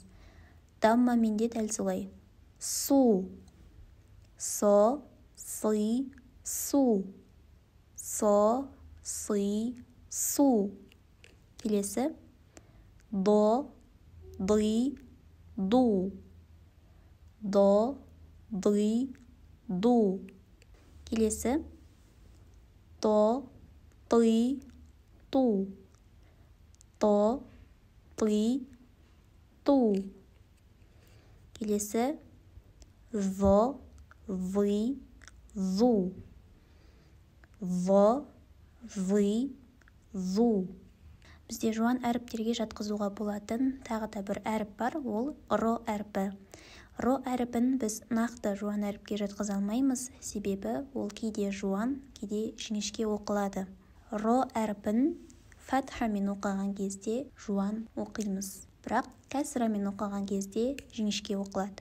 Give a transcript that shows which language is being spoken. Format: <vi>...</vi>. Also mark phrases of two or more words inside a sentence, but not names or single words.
<kk>Даммамен де дәл солай. Су, со, сы, су. Со, сы, су. Келесі до, ды, ду. До, ды, ду. Келесі то, ты, ту. То, ты, ту. Келесі во, вы, ву. Во, вы, ву. Бізде жуан әріптерге жатқызуға болатын тағы да бір әріп бар, ол ро әріпі. Ро әріпін біз нақты жуан әріпке жатқыза алмаймыз, себебі ол кейде жуан, кейде жіңішке оқылады. Ро әріпін фатхамен оқыған кезде жуан оқимыз, бірақ кәсрамен оқыған кезде жіңішке оқылады.</kk>